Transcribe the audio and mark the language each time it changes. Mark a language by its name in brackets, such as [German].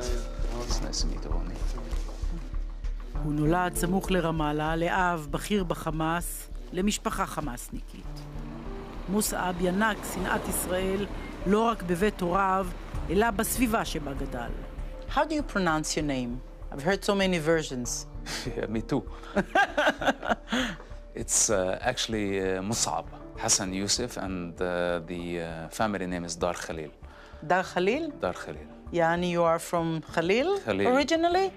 [English] It's nice to meet you, Ronnie. [Hebrew] הוא נולד סמוך לרמאללה, לאב בכיר בחמאס, למשפחה חמאסניקית. מוסעב ינק שנאת ישראל לא רק בבית הוריו, אלא בסביבה שבה גדל. [English] How do you pronounce your name? I've heard so many versions. Yeah, me too. It's actually Mus'ab, Hassan Yusuf, and the family name is Dar Khalil. Dar Khalil? Dar Khalil. Yani you are from Khalil, originally?